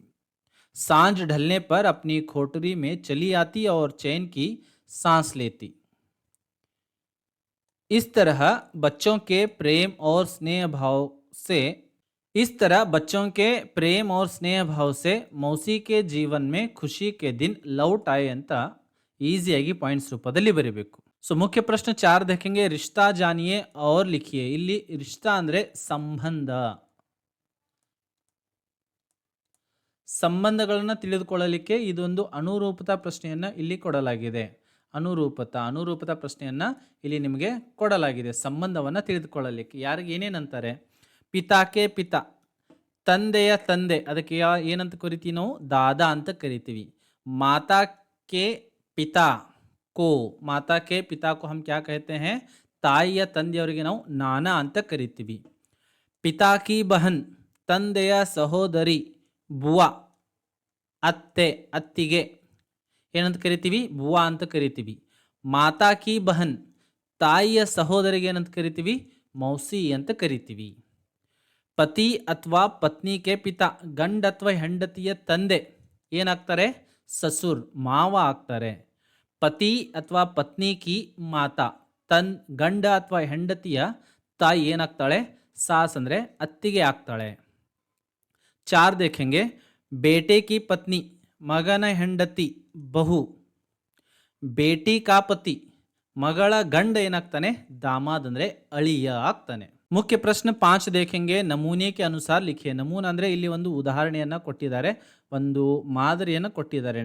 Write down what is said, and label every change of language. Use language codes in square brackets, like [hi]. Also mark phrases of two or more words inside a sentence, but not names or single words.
[hi] सांझ ढलने पर अपनी कोठरी में चली आती और चैन की सांस लेती. इस तरह बच्चों के प्रेम और स्नेह भाव से मौसी के जीवन में खुशी के दिन लौट आए [kn] ಅಂತ ಈಸಿಯಾಗಿ ಪಾಯಿಂಟ್ಸ್ ರೂಪದಲ್ಲಿ ಬರೀಬೇಕು. ಸೊ ಮುಖ್ಯ ಪ್ರಶ್ನೆ [hi] 4 देखेंगे रिश्ता जानिए और लिखिए. [kn] ಇಲ್ಲಿ रिश्ता ಅಂದ್ರೆ ಸಂಬಂಧಗಳನ್ನು ತಿಳಿದುಕೊಳ್ಳಲಿಕ್ಕೆ ಇದೊಂದು ಅನುರೂಪತಾ ಪ್ರಶ್ನೆಯನ್ನ ಇಲ್ಲಿ ಕೊಡಲಾಗಿದೆ. ಅನುರೂಪತಾ ಪ್ರಶ್ನೆಯನ್ನ ಇಲ್ಲಿ ನಿಮಗೆ ಕೊಡಲಾಗಿದೆ. ಸಂಬಂಧವನ್ನ ತಿಳಿದುಕೊಳ್ಳಲಿಕ್ಕೆ ಯಾರಿಗೆ ಏನೇನಂತಾರೆ, [hi] पिता के पिता [kn] ತಂದೆಯ ತಂದೆ, ಅದಕ್ಕೆ ಏನಂತ ಕರಿತೀವಿ ನಾವು, ದಾದಾ ಅಂತ ಕರಿತೀವಿ. [hi] माता के पिता को हम क्या कहते हैं, [kn] ತಾಯಿಯ ತಂದೆಯವರಿಗೆ ನಾವು ನಾನಾ ಅಂತ ಕರಿತೀವಿ. [hi] पिता की बहन [kn] ತಂದೆಯ ಸಹೋದರಿ ಬುವಾ, ಅತ್ತಿಗೆ ಏನಂತ ಕರಿತೀವಿ, ಬುವಾ ಅಂತ ಕರಿತೀವಿ. [hi] माता की बहन [kn] ತಾಯಿಯ ಸಹೋದರಿಗೆ ಏನಂತ ಕರಿತೀವಿ, ಮೌಸಿ ಅಂತ ಕರಿತೀವಿ. ಪತಿ ಅಥವಾ ಪತ್ನಿಗೆ ಪಿತಾ ಗಂಡ ಅಥವಾ ಹೆಂಡತಿಯ ತಂದೆ ಏನಾಗ್ತಾರೆ, ಸಸುರ್ ಮಾವ ಆಗ್ತಾರೆ. [hi] पति अथवा पत्नी की माता [kn] ಗಂಡ ಅಥವಾ ಹೆಂಡತಿಯ ತಾಯಿ ಏನಾಗ್ತಾಳೆ, ಸಾಸ್ ಅಂದ್ರೆ ಅತ್ತಿಗೆ ಆಗ್ತಾಳೆ. [hi] 4 देखेंगे बेटे की पत्नी [kn] ಮಗನ ಹೆಂಡತಿ [hi] ಬಹು. बेटी का पति [kn] ಮಗಳ ಗಂಡ ಏನಾಗ್ತಾನೆ, ದಾಮಾದ್ ಅಂದ್ರೆ ಅಳಿಯ ಆಗ್ತಾನೆ. ಮುಖ್ಯ ಪ್ರಶ್ನೆ [hi] 5 देखेंगे नमूने के अनुसार लिखिए. [kn] ನಮೂನ ಅಂದ್ರೆ ಇಲ್ಲಿ ಒಂದು ಉದಾಹರಣೆಯನ್ನ ಕೊಟ್ಟಿದ್ದಾರೆ, ಒಂದು ಮಾದರಿಯನ್ನು ಕೊಟ್ಟಿದ್ದಾರೆ.